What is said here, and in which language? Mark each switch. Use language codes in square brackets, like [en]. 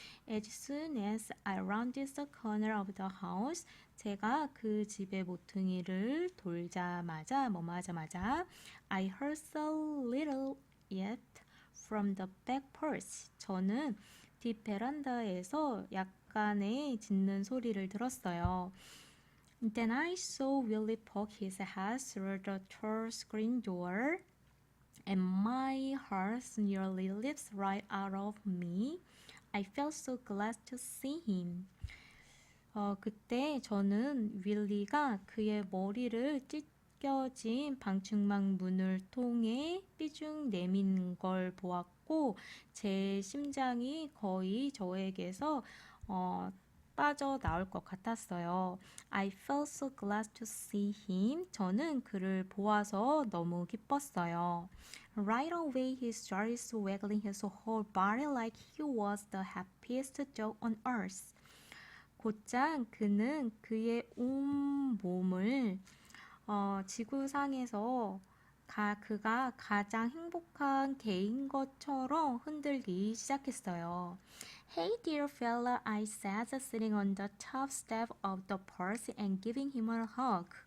[en] As soon as I rounded the corner of the house, [ko] 제가 그 집의 모퉁이를 돌자마자 [en] I heard a little yet from the back porch. [ko] 저는 뒷 베란다에서 약간의 짖는 소리를 들었어요. [en] Then I saw Willie poke his head through the tall screen door, and my heart nearly leapt right out of me. I felt so glad to see him. [ko] 그때 저는 윌리가 그의 머리를 찢겨진 방충망 문을 통해 삐죽 내민 걸 보았고 제 심장이 거의 저에게서 빠져나올 것 같았어요. [en] I felt so glad to see him. [ko] 저는 그를 보아서 너무 기뻤어요. [en] Right away he started waggling his whole body like he was the happiest dog on earth. [ko] 곧장 그는 그의 온 몸을 지구상에서 그가 가장 행복한 개인 것처럼 흔들기 시작했어요. [en] Hey dear fella, I said, sitting on the top step of the porch and giving him a hug.